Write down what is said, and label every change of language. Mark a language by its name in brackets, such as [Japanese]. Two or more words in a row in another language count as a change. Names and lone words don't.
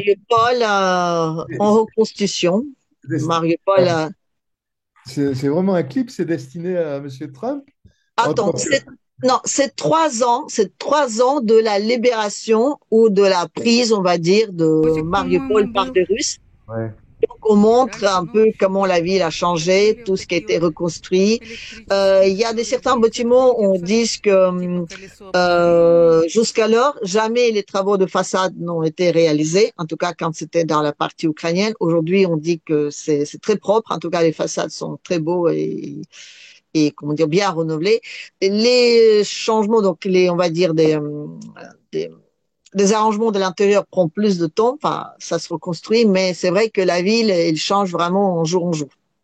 [French] Mariupol en reconstitution. Mariupol. c'est vraiment un clip, c'est destiné à Monsieur Trump. En Attends, tant que- non, c'est 3 ans de la libération ou de la prise, on va dire, de [Russian] Котик, [French] Mariupol [Russian] по-моему, [French] par [Russian] был. [French] des Russes. Ouais. Donc, on [Russian] И [French] montre [Russian] дальше, [French] un [Russian] ну, в [French] peu [Russian] общем, [French] comment la ville a changé, [Russian] были вот [French] tout ce qui a [Russian] такие [French] été [Russian] вот [French] reconstruit. [Russian] электрические [French] Il y a des certains [Russian] двигатели, [French] bâtiments, on dit que [Russian] типа колесо обозрения. [French] jusqu'alors, jamais les travaux de façade n'ont été réalisés, en tout cas quand c'était dans la partie ukrainienne. Aujourd'hui, on dit que c'est très propre, en tout cas les façades sont très beaux et comment dire, bien renouvelés. Les changements, donc on va dire des, des arrangements de l'intérieur prend plus de temps, enfin, ça se reconstruit, mais c'est vrai que la ville, elle change vraiment en jour en jour.